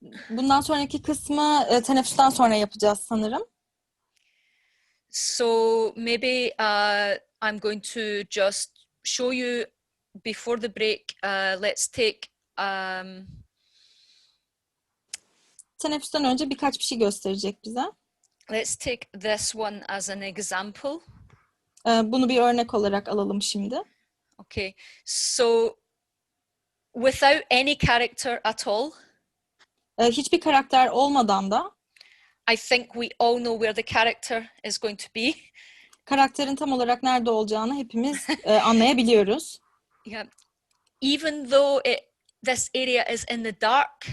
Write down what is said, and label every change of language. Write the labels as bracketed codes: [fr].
[tr] Bundan sonraki kısmı teneffüsten sonra yapacağız sanırım. [en] So maybe I'm going to just show you before the break. Let's take [tr] Teneffüsten önce birkaç bir şey gösterecek bize. [en] let's take this one as an example. [tr] Bunu bir örnek olarak alalım şimdi. [en] Okay. So without any character at all, [tr] Hiçbir karakter olmadan da [en] I think we all know where the character is going to be. [tr] karakterin tam olarak nerede olacağını hepimiz anlayabiliyoruz. [en] Yeah. Even though this area is in the dark,